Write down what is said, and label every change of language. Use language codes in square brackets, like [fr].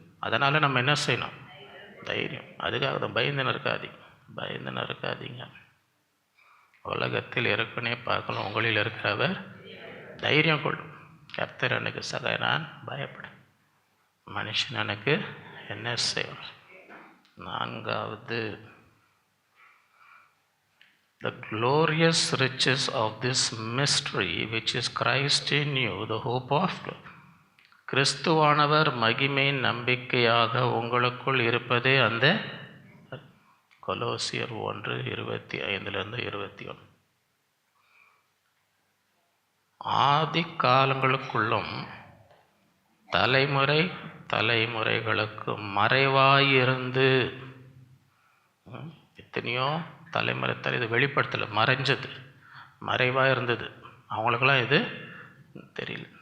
[ta] அதனால் நம்ம என்ன செய்யணும்? தைரியம். அதுக்காக தான் பயந்துன்னு இருக்காதீங்க. உலகத்தில் ஏற்கனவே பார்க்கலாம், உங்களில் இருக்கிறவர் தைரியம் கொள்ளும். கர்த்தர் எனக்கு சகாய், நான் பயப்பட. மனுஷன் எனக்கு என்ன செய்வார்? [en] நான்காவது, the glorious riches of this mystery which is Christ in you, the hope of glory. [ta] கிறிஸ்துவானவர் மகிமையின் நம்பிக்கையாக உங்களுக்குள் இருப்பதே அந்த கொலோசியர் 1:25-21. ஆதி காலங்களுக்குள்ளும் தலைமுறை தலைமுறைகளுக்கு மறைவாயிருந்து, எத்தனையோ தலைமுறை இது வெளிப்படுத்தலை, மறைஞ்சது, மறைவாக இருந்தது, அவங்களுக்கெல்லாம் இது தெரியல.